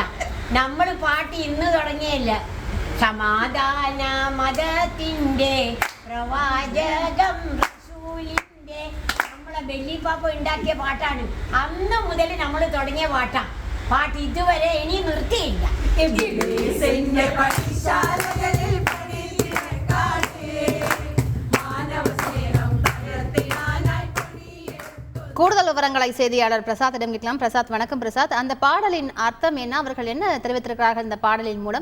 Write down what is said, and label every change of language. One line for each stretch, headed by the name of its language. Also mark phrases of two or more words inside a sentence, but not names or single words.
Malayalam: നമ്മൾ പാട്ട് ഇന്ന് തുടങ്ങിയല്ല. സമാധാന മതത്തിൻ്റെ പ്രവാചകം റസൂലിൻ്റെ നമ്മളെ ബെല്ലിപ്പാപ്പ ഉണ്ടാക്കിയ പാട്ടാണ്. അന്ന് മുതൽ നമ്മൾ തുടങ്ങിയ പാട്ടാണ്. പാട്ട് ഇതുവരെ ഇനി നിർത്തിയില്ല.
Tamil: கூடுதல் விவரங்களை செய்தியாளர் பிரசாத்திடம் கேட்கலாம். பிரசாத், வணக்கம். பிரசாத், அந்த பாடலின் அர்த்தம் என்ன? அவர்கள் என்ன தெரிவித்திருக்கிறார்கள் இந்த பாடலின் மூலம்?